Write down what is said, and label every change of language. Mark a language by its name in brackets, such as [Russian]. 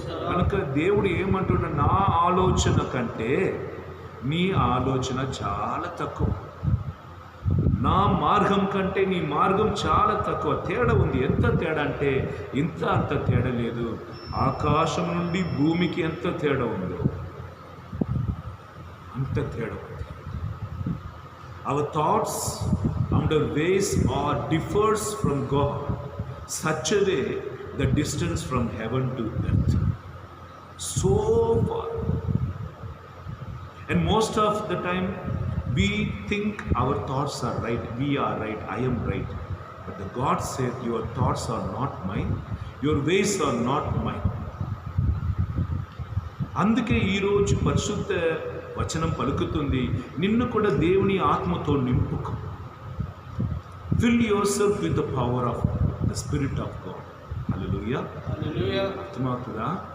[Telugu] కనుక దేవుడు ఏమంటున్నా, నా ఆలోచన కంటే నీ ఆలోచన చాలా తక్కువ, నా మార్గం కంటే నీ మార్గం చాలా తక్కువ. తేడా ఉంది. ఎంత తేడా అంటే ఇంత అంత తేడా లేదు. ఆకాశం నుండి భూమికి ఎంత తేడా ఉందో అంత తేడా ఉంది. [English] Our thoughts and our ways are differs from God such a way the distance from heaven to earth so far. And most of the time we think our thoughts are right, we are right, I am right. But the God said, your thoughts are not mine, your ways are not mine. [Telugu] అందుకే ఈరోజు పరిశుద్ధ వచనం పలుకుతుంది, నిన్ను కూడా దేవుని ఆత్మతో నింపుకో. [English] Fill yourself with the power of the spirit of God. Hallelujah. [Telugu] అర్థమవుతుందా?